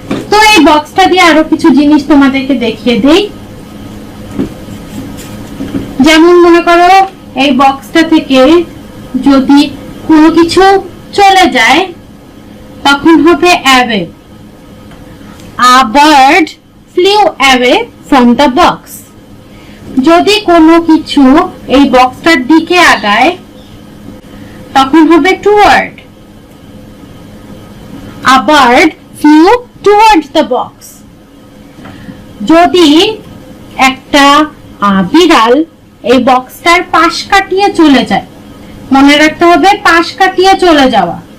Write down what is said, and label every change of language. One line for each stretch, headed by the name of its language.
Bangla: তো এই বক্সটা দিয়ে আরো কিছু জিনিস তোমাদেরকে দেখিয়ে দেই। যেমন মনে করো এই বক্সটা থেকে যদি কোনো কিছু চলে যায়, তখন হবে away.
English: A bird flew away from the box.
Bangla: যদি কোনো কিছু এই বক্সটার দিকে আগায়, তখন হবে toward.
English: A bird flew towards the box.
Bangla: যদি একটা বিড়াল এই বক্সটার পাশ কাটিয়ে চলে যায়, মনে রাখতে হবে পাশ কাটিয়ে চলে যাওয়া।